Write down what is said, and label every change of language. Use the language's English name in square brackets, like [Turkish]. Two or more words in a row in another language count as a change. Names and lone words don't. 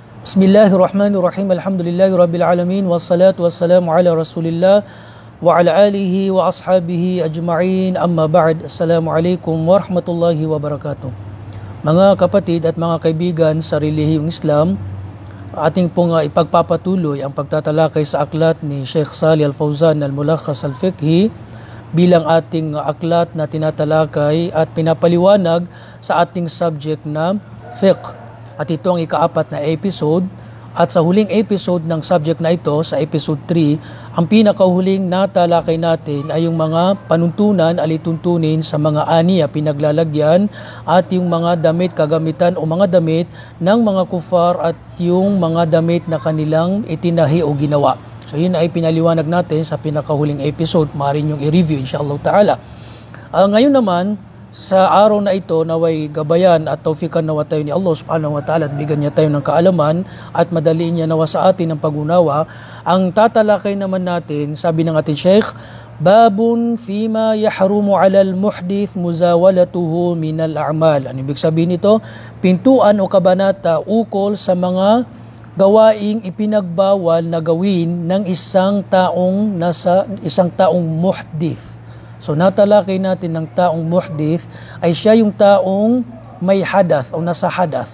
[Arabic] بسم الله الرحمن الرحيم. الحمد لله رب العالمين والصلاة والسلام على رسول الله وعلى آله وأصحابه أجمعين. أما بعد. السلام عليكم ورحمة الله وبركاته. [Filipino] Mga kapatid at mga kaibigan sa relihiyong Islam, ating pong ipagpapatuloy ang pagtatalakay sa aklat ni Sheikh Salih Al-Fawzan Al-Mulakhas Al-Fiqhi bilang ating aklat na tinatalakay at pinapaliwanag sa ating subject na fiqh. At ito ang ika-4 na episode, at sa huling episode ng subject na ito, sa episode 3, ang pinakahuling natalakay natin ay yung mga panuntunan, alituntunin sa mga aniya, pinaglalagyan, at yung mga damit, kagamitan o mga damit ng mga kufar at yung mga damit na kanilang itinahi o ginawa. So yun ay pinaliwanag natin sa pinakahuling episode, maaari yung i-review [Arabic] إن شاء الله تعالى. [Filipino] Ngayon naman, sa araw na ito, naway gabayan at tawfikan nawa tayo ni [Arabic] الله سبحانه وتعالى [Filipino] at bigyan niya tayo ng kaalaman at madaliin niya nawa sa atin ang pag-unawa. Ang tatalakay naman natin, sabi ng ating Sheikh, [Arabic] باب فيما يحرم على المحدث مزاولته من الأعمال. [Filipino] Ano ibig sabihin nito? Pintuan o kabanata ukol sa mga gawaing ipinagbawal na gawin ng isang taong muhdith. So natalakay natin ng taong muhdith ay siya yung taong may hadath o nasa hadath.